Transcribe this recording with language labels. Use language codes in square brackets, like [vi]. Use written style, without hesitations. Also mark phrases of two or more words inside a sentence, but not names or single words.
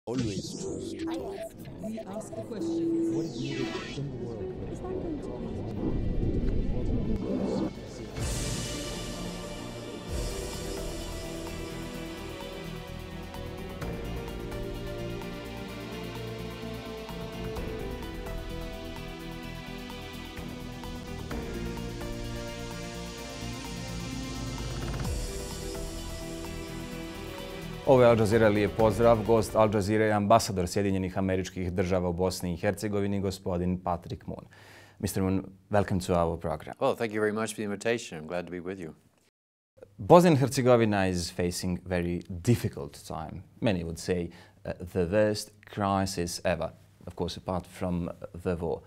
[en] Always trust. We ask the questions. What is needed in the world? Is that going to [bs] Ovo je Al Jazeera, lijep pozdrav. Gost Al Jazeera je ambasador Sjedinjenih Američkih Država u Bosni i Hercegovini, gospodin Patrick Moon. [en] Mr. Moon, welcome to our program. Well, thank you very much for the invitation. I'm glad to be with you. Bosnia and Herzegovina is facing a very difficult time. Many would say the worst crisis ever, of course, apart from the war.